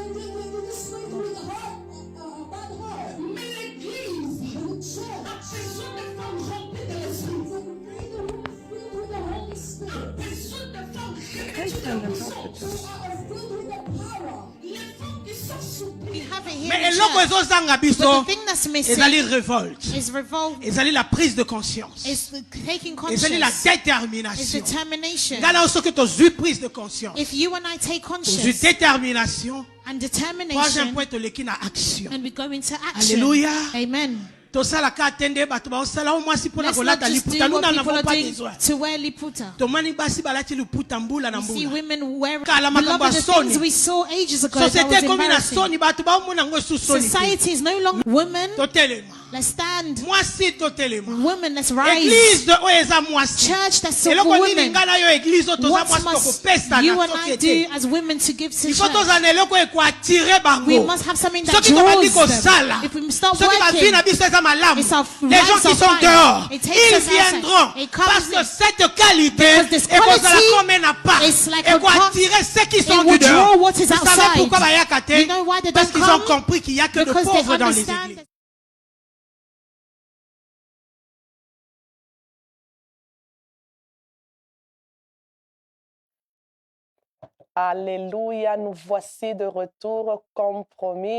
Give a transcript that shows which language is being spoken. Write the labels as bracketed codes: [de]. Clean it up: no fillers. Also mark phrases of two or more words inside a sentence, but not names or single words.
[fr] Mais l'église a besoin de femmes remplies de l'esprit. A besoin de femmes revêtues de la puissance. Les femmes qui sont [en] We have it here [ln] Mais [en] in [ln] eloko [en] church. [ln] ezozanga [en] But [ln] biso [en] the thing that's missing [ln] ezali révolte, [en] is revolt, [ln] ezali [fr] la prise de conscience, [en] is taking [ln] ezali la [en] conscience, is [ln] détermination. [en] determination. [ln] Ngala soki tozwi [fr] prise de conscience, [en] If you and I take [ln] tozwi [en] conscience [ln] détermination, [en] and [ln] troisième [en] determination, [ln] point toleki na action. [en] and we go into action. [fr] Alléluia. [en] Amen. [ln] tosalaka atende bato baosala mwasi mpona [en] Let's not [ln] kolata [en] just [ln] liputa. [en] do [fr] Nous [en] what [fr] n'en [en] people [fr] avons [en] are [fr] pas [en] doing [fr] besoin. [en] to wear liputa. [ln] Tomani basi balati liputa mbula na [en] We see [ln] mbula. [en] women wearing [ln] Kala makambo ya [en] the [ln] soni. [en] things we saw ages ago. That [ln] Société [en] was [ln] komi na [en] embarrassing. [ln] soni, bato baomona ngo esu soni te. [en] Society is no longer women. [ln] Totelema. [en] Let's stand. [ln] Mwasi totelema. [en] Women, let's rise. [ln] Église oyo eza mwasi. [en] Church that's for [ln] Eloko nini [en] women. [ln] nga na yo église oyo toza [en] What [ln] mwasi [en] must [ln] tokopesa [en] you [ln] na [en] and I [ln] société. [en] do as women to give to [fr] Il faut [en] church? [ln] tozala na eloko ekoatire bango. [en] We must have something that [ln] Soki tobandi [en] draws [ln] kosala, [en] them. If we start [ln] soki ba vie na [en] working, [ln] biso eza malamu, [en] it's our [fr] les gens [en] lives [fr] qui [en] are [fr] sont [en] fine. [fr] dehors, [en] It takes [fr] ils [en] us outside. [fr] viendront [en] It comes [fr] parce que [en] in. [fr] cette qualité [en] Because this [ln] ekozala [en] quality [fr] comme un appât, [en] is like a [ln] ekoattirer [fr] ceux qui sont [en] It will [fr] du dehors. [en] draw what is [fr] Vous savez [en] outside. [ln] pourquoi bayaka te? [en] You know why they [fr] Parce [en] don't [fr] qu'ils ont [en] come? [fr] compris qu'il n'y a que de [en] Because they [fr] pauvres dans les [en] understand [fr] églises. [en] that [fr] Alléluia, nous voici de retour comme promis.